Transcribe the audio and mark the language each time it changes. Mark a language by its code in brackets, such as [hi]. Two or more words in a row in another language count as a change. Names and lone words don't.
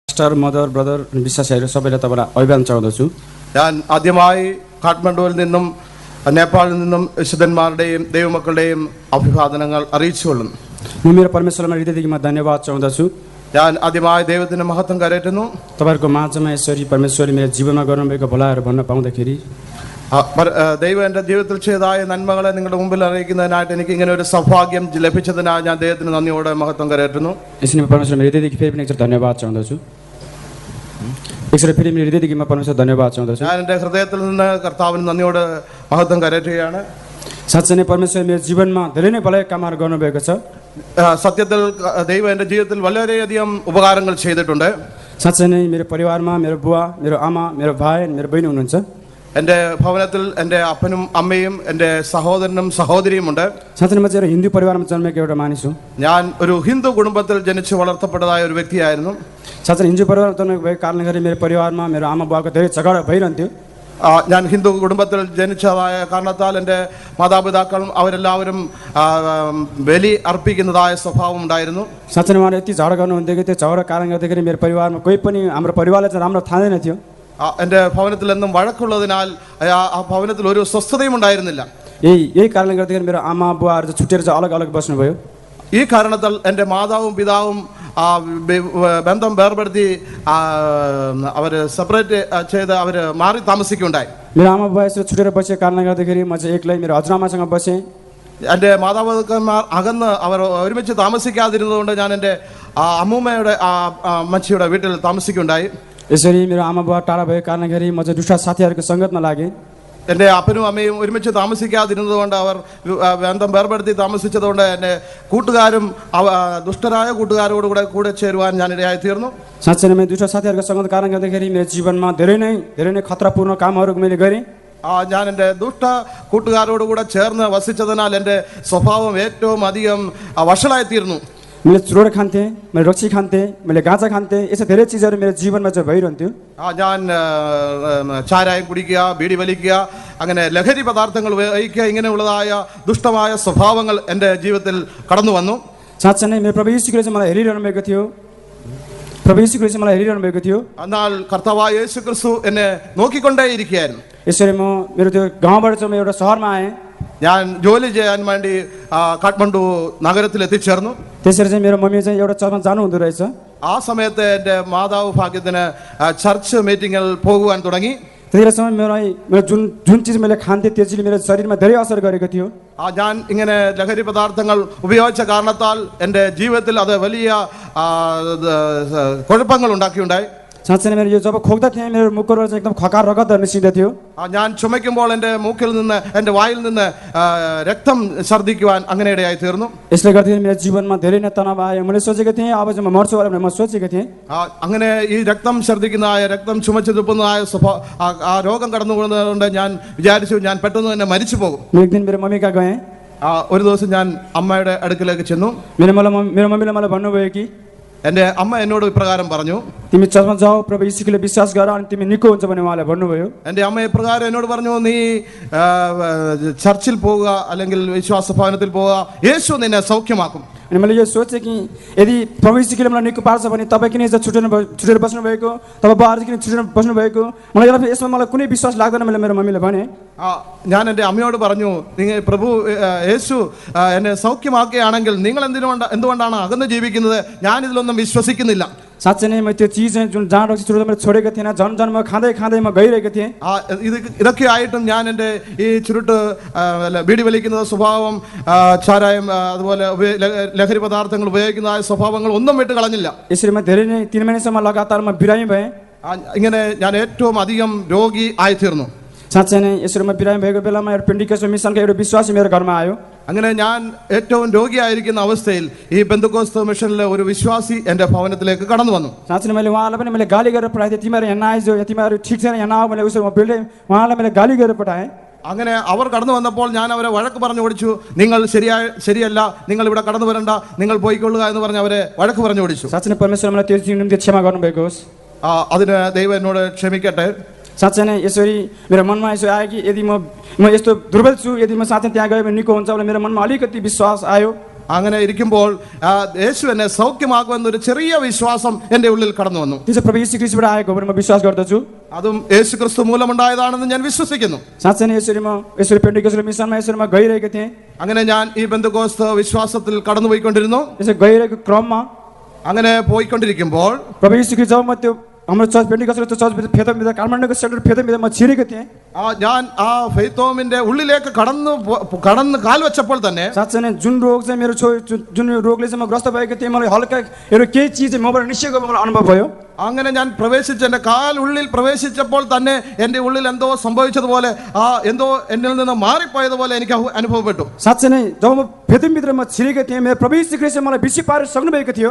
[en] pastor mother brother [ne] विश्वासीहरू सबैलाई तपाईँलाई अभिवादन चाहन्छु। [ml] ഞാൻ ആദ്യമായി കാഠ്മണ്ഡുവിൽ നിന്നും നേപ്പാളിൽ നിന്നും വിശുദ്ധന്മാരുടെയും ദൈവമക്കളുടെയും അഭിവാദനങ്ങൾ അറിയിച്ചുകൊള്ളുന്നു. [ne] म मेरो परमेश्वरमा हृदयदेखि म धन्यवाद चाहन्छु। [ml] ഞാൻ ആദ്യമായി ദൈവത്തിന്റെ മഹത്വം കരയറ്റുന്നു. [ne] तपाईँहरूको माझमा यसरी परमेश्वरले मेरो जीवनमा गर्नुभएको भलाइहरू भन्न पाउँदाखेरि [ml] ദൈവം എൻ്റെ ജീവിതത്തിൽ ചെയ്തതായ നന്മകളെ നിങ്ങളുടെ മുമ്പിൽ അറിയിക്കുന്നതിനായിട്ട് എനിക്ക് ഇങ്ങനെ ഒരു സൗഭാഗ്യം ലഭിച്ചതിനാൽ ഞാൻ ദൈവത്തിന് നന്ദിയോടെ മഹത്വം കരയറ്റുന്നു. [ne] यसरी म परमेश्वरमा हृदयदेखि फेरि पनि एकचोटि धन्यवाद चाहन्छु। एकचोटि फेरि मेरो हृदयदेखि म परमेश्वर धन्यवाद चाहन्छु। [ml] ഞാൻ എൻ്റെ ഹൃദയത്തിൽ നിന്ന് കർത്താവിന് നന്ദിയോടെ മഹത്വം കരയറ്റുകയാണ്. [ne] साँच्चै नै परमेश्वर मेरो जीवनमा धेरै नै भलाइ कामहरू गर्नुभएको छ। [ml] സത്യത്തിൽ ദൈവം എൻ്റെ ജീവിതത്തിൽ വളരെയധികം ഉപകാരങ്ങൾ ചെയ്തിട്ടുണ്ട്. [ne] साँच्चै नै मेरो परिवारमा मेरो बुवा मेरो आमा मेरो भाइ मेरो बहिनी हुनुहुन्छ। [ml] എൻ്റെ ഭവനത്തിൽ എൻ്റെ അപ്പനും അമ്മയും എൻ്റെ സഹോദരനും സഹോദരിയുമുണ്ട്. [ne] साँच्चै नै म चाहिँ एउटा हिन्दू परिवारमा जन्मेको एउटा मानिस हुँ। [ml] ഞാൻ ഒരു ഹിന്ദു കുടുംബത്തിൽ ജനിച്ചു വളർത്തപ്പെട്ടതായ ഒരു വ്യക്തിയായിരുന്നു. [ne] साँच्चै हिन्दू परिवारमा जन्मेको भएको कारणले गर्दा मेरो परिवारमा मेरो आमा बुवाको धेरै झगडा भइरहन्थ्यो। [ml] ഞാൻ ഹിന്ദു കുടുംബത്തിൽ ജനിച്ചതായ കാരണത്താൽ എൻ്റെ മാതാപിതാക്കളും അവരെല്ലാവരും ബലി അർപ്പിക്കുന്നതായ സ്വഭാവം ഉണ്ടായിരുന്നു. [ne] साँच्चै नै उहाँले यति झगडा गर्नुहुन्थ्यो कि त्यो झगडा कारण गर्दाखेरि मेरो परिवारमा कोही पनि हाम्रो परिवारलाई चाहिँ राम्रो थाहा थियो। [ml] എൻ്റെ ഭവനത്തിൽ എന്നും വഴക്കുള്ളതിനാൽ ആ ഭവനത്തിൽ ഒരു സ്വസ്ഥതയും ഉണ്ടായിരുന്നില്ല. [ne] यही कारणले गर्दाखेरि मेरो आमा बुवाहरू चाहिँ छुट्टिएर चाहिँ अलग अलग बस्नुभयो। [ml] ഈ കാരണത്താൽ എൻ്റെ മാതാവും പിതാവും ബന്ധം വേർപെടുത്തി അവർ സെപ്പറേറ്റ് ചെയ്ത് അവർ മാറി താമസിക്കുകയുണ്ടായി. [ne] मेरो आमा बुवा यसरी छुटेर बसेको कारणले गर्दाखेरि म चाहिँ एक्लै मेरो हजुरआमासँग बसेँ। [ml] എൻ്റെ മാതാപിതാക്കന്മാർ അകന്ന് അവർ ഒരുമിച്ച് താമസിക്കാതിരുന്നതുകൊണ്ട് ഞാൻ എൻ്റെ അമ്മൂമ്മയുടെ അമ്മച്ചിയുടെ വീട്ടിൽ താമസിക്കുകയുണ്ടായി. [ne] यसरी मेरो आमा बुवा टाढा भएको कारणले गर्दाखेरि म चाहिँ दुष्ट साथीहरूको सङ्गतमा लागेँ। [ml] എൻ്റെ അപ്പനും അമ്മയും ഒരുമിച്ച് താമസിക്കാതിരുന്നതുകൊണ്ട് അവർ ബന്ധം വേർപെടുത്തി താമസിച്ചതുകൊണ്ട് എൻ്റെ കൂട്ടുകാരും ദുഷ്ടരായ കൂട്ടുകാരോട് കൂടെ ചേരുവാൻ ഞാൻ ഇടയായി തീർന്നു. [ne] साँच्चै नै दुष्ट साथीहरूको सङ्गत कारणले गर्दाखेरि मेरो जीवनमा धेरै नै खतरापूर्ण कामहरू मैले गरेँ। [ml] ഞാൻ എൻ്റെ ദുഷ്ട കൂട്ടുകാരോടുകൂടെ ചേർന്ന് വസിച്ചതിനാൽ എൻ്റെ സ്വഭാവം ഏറ്റവും അധികം വഷളായി തീർന്നു. [ne] मैले चुरोड खान्थेँ, मैले रक्सी खान्थेँ, मैले गाँजा खान्थेँ, यस्तो धेरै चिजहरू मेरो जीवनमा चाहिँ भइरहन्थ्यो। [ml] ഞാൻ ചാരായം കുടിക്കുക, ബീഡി വലിക്കുക, അങ്ങനെ ലഹരി പദാർത്ഥങ്ങൾ ഉപയോഗിക്കുക, ഇങ്ങനെയുള്ളതായ ദുഷ്ടമായ സ്വഭാവങ്ങൾ എൻ്റെ ജീവിതത്തിൽ കടന്നു വന്നു. [ne] साँच्चै नै मेरो प्रभु यीशुले चाहिँ मलाई हेरिरहनु भएको थियो। प्रभु यीशुले चाहिँ मलाई हेरिरहनु भएको थियो। [ml] എന്നാൽ കർത്താവായ യേശു ക്രിസ്തു എന്നെ നോക്കിക്കൊണ്ടേയിരിക്കുകയായിരുന്നു. [ne] यसरी म मेरो त्यो गाउँबाट चाहिँ म एउटा सहरमा आएँ। [ml] ഞാൻ ജോലി ചെയ്യാൻ വേണ്ടി കാഠ്മണ്ഡു നഗരത്തിൽ എത്തിച്ചേർന്നു. [ne] त्यसरी चाहिँ मेरो मम्मी चाहिँ एउटा चर्चमा जानु हुँदो रहेछ। [ml] ആ സമയത്ത് എൻ്റെ മാതാവ് ഭാഗ്യത്തിന് [en] church meeting [ml] പോകുവാൻ തുടങ്ങി. [ne] त्यतिखेर समय मेरो जुन चिज मैले खान्थेँ त्यो चिजले मेरो शरीरमा धेरै असर गरेको थियो। [ml] ഞാൻ ഇങ്ങനെ ലഹരി പദാർത്ഥങ്ങൾ ഉപയോഗിച്ച കാരണത്താൽ എൻ്റെ ജീവിതത്തിൽ അത് വലിയ കുഴപ്പങ്ങൾ ഉണ്ടാക്കിയുണ്ടായി. [ne] साँच्चै नै मेरो यो जब खोक्दा थिएँ मेरो मुखबाट चाहिँ एकदम खकार रगतहरू निस्किँदथ्यो। [ml] ഞാൻ ചുമയ്ക്കുമ്പോൾ എൻ്റെ മൂക്കിൽ നിന്ന് എൻ്റെ വായിൽ നിന്ന് രക്തം ഛർദ്ദിക്കുവാൻ അങ്ങനെ ഇടയായി തീർന്നു. [ne] यसले गर्दाखेरि मेरो जीवनमा धेरै नै तनाव आयो। मैले सोचेको थिएँ अब चाहिँ म मर्छु भनेर म सोचेको थिएँ। [ml] അങ്ങനെ ഈ രക്തം ഛർദ്ദിക്കുന്നതായ രക്തം ചുമച്ചു തുപ്പുന്നതായ ആ രോഗം കടന്നു പോകുന്നതുകൊണ്ട് ഞാൻ വിചാരിച്ചു ഞാൻ പെട്ടെന്ന് തന്നെ മരിച്ചു പോകും. [ne] एक दिन मेरो मम्मी कहाँ गएँ। [ml] ഒരു ദിവസം ഞാൻ അമ്മയുടെ അടുക്കിലേക്ക് ചെന്നു. [ne] मेरो मम्मीले मलाई भन्नुभयो कि [ml] എൻ്റെ അമ്മ എന്നോട് ഇപ്രകാരം പറഞ്ഞു, [ne] तिमी चर्चमा जाऊ, प्रभु यीशुले विश्वास गर अनि तिमी निको हुन्छ भने उहाँले भन्नुभयो। [ml] എൻ്റെ അമ്മ ഇപ്രകാരം എന്നോട് പറഞ്ഞു, നീ ചർച്ചിൽ പോവുക, അല്ലെങ്കിൽ വിശ്വാസ ഭവനത്തിൽ പോവുക, യേശു നിന്നെ സൗഖ്യമാക്കും. [ne] अनि मैले यो सोचेँ कि यदि प्रभु यीशुले मलाई निको पार्छ भने तपाईँ किन यसो छुटेर बस्नुभएको, तपाईँ बुवाहरू किन छुटेर बस्नुभएको, मलाई यसमा मलाई कुनै विश्वास लाग्दैन मैले मेरो मम्मीले भने। [ml] ഞാൻ എൻ്റെ അമ്മയോട് പറഞ്ഞു, നിങ്ങൾ പ്രഭു യേശു എന്നെ സൗഖ്യമാക്കുകയാണെങ്കിൽ നിങ്ങൾ എന്തുകൊണ്ടാണ് അകന്ന് ജീവിക്കുന്നത്? ഞാൻ ഇതിലൊന്നും വിശ്വസിക്കുന്നില്ല. [ne] साँच्चै नै म त्यो चिज चाहिँ जुन जहाँ रक्सी चुरोट मैले छोडेको थिएन, झन् म खाँदै म गइरहेको थिएँ। [ml] ഇതൊക്കെ ആയിട്ടും ഞാൻ എൻ്റെ ഈ ചുരുട്ട് ബീഡി വലിക്കുന്ന സ്വഭാവം, ചാരായം, അതുപോലെ ലഹരി പദാർത്ഥങ്ങൾ ഉപയോഗിക്കുന്ന സ്വഭാവങ്ങൾ ഒന്നും വിട്ട് കളഞ്ഞില്ല. [ne] यसरी म धेरै नै 3 महिनासम्म लगातार म बिरामी भएँ. [ml] ഇങ്ങനെ ഞാൻ ഏറ്റവും അധികം രോഗി ആയിത്തീർന്നു. [ne] साँच्चै नै यसरी म बिरामी भएको बेलामा एउटा पेन्टिकस्ट मिसनको एउटा विश्वासी मेरो घरमा आयो. [ml] അങ്ങനെ ഞാൻ ഏറ്റവും രോഗിയായിരിക്കുന്ന അവസ്ഥയിൽ ഈ പെന്തക്കോസ്ത് മിഷനിലെ ഒരു വിശ്വാസി എൻ്റെ ഭവനത്തിലേക്ക് കടന്നു വന്നു. [ne] साँच्चै नै मैले उहाँलाई पनि मैले गाली गरेर पठाएँ, तिमीहरू यहाँ नआइजो, तिमीहरू ठिक छैन यहाँ नआऊ, मैले उसो बेल्दै उहाँलाई मैले गाली गरेर पठाएँ. [ml] അങ്ങനെ അവർ കടന്നു വന്നപ്പോൾ ഞാൻ അവരെ വഴക്ക് പറഞ്ഞു ഓടിച്ചു. നിങ്ങൾ ശരിയല്ല, നിങ്ങൾ ഇവിടെ കടന്നു വരണ്ട, നിങ്ങൾ പോയിക്കൊള്ളുക എന്ന് പറഞ്ഞ് അവരെ വഴക്ക് പറഞ്ഞു ഓടിച്ചു. [ne] साँच्चै नै परमेश्वर मलाई त्यो निम्ति क्षमा गर्नुभएको होस्। [ml] അതിന് ദൈവം എന്നോട് ക്ഷമിക്കട്ടെ. [ne] साँच्चै नै यसरी मेरो मनमा यसो आयो कि यदि म यस्तो दुर्बल छु, यदि म साँच्चै त्यहाँ गयो भने निको हुन्छ भने मेरो मनमा अलिकति विश्वास आयो। [ml] അങ്ങനെ ഇരിക്കുമ്പോൾ യേശു എന്നെ സൗഖ്യമാക്കുമെന്നൊരു ചെറിയ വിശ്വാസം എൻ്റെ ഉള്ളിൽ കടന്നു വന്നു. [ne] त्यो चाहिँ प्रभु यीशु ख्रीष्टबाट आएको भनेर म विश्वास गर्दछु. [ml] അതും യേശു ക്രിസ്തു മൂലമുണ്ടായതാണെന്ന് ഞാൻ വിശ്വസിക്കുന്നു. [ne] साँच्चै नै यसरी पेन्टिकस्ट मिसनमा यसरी म गइरहेको थिएँ. [ml] അങ്ങനെ ഞാൻ ഈ പെന്തക്കോസ്ത് വിശ്വാസത്തിൽ കടന്നുപോയിക്കൊണ്ടിരുന്നു. [ne] यसरी गइरहेको क्रममा [ml] അങ്ങനെ പോയിക്കൊണ്ടിരിക്കുമ്പോൾ [ne] प्रभु यीशु ख्रीष्ट जब म त्यो हाम्रो चर्च पेन्टिकस्ट त्यो चर्च फेदमिदा काठमाडौँको सेन्टर फेदमिदा म छिरेको थिएँ. [ml] ഞാൻ ആ ഫെയ്ത്തോമിന്റെ ഉള്ളിലേക്ക് കടന്ന് കാൽ വെച്ചപ്പോൾ തന്നെ [ne] साँच्चै नै जुन रोग चाहिँ मेरो जुन रोगले चाहिँ म ग्रस्त भएको थिएँ, मलाई हल्का एउटा केही चिज चाहिँ मबाट निस्केको मलाई अनुभव भयो. [ml] അങ്ങനെ ഞാൻ പ്രവേശിച്ച് എൻ്റെ കാൽ ഉള്ളിൽ പ്രവേശിച്ചപ്പോൾ തന്നെ എൻ്റെ ഉള്ളിൽ എന്തോ സംഭവിച്ചതുപോലെ എന്തോ എന്നിൽ നിന്ന് മാറിപ്പോയതുപോലെ എനിക്ക് അനുഭവപ്പെട്ടു. [ne] साँच्चै नै जब म फेदमित्र म छिरेको थिएँ, मेरो प्रभु यीशु ख्रीष्टले मलाई विश्व पारेर सक्नुभएको थियो.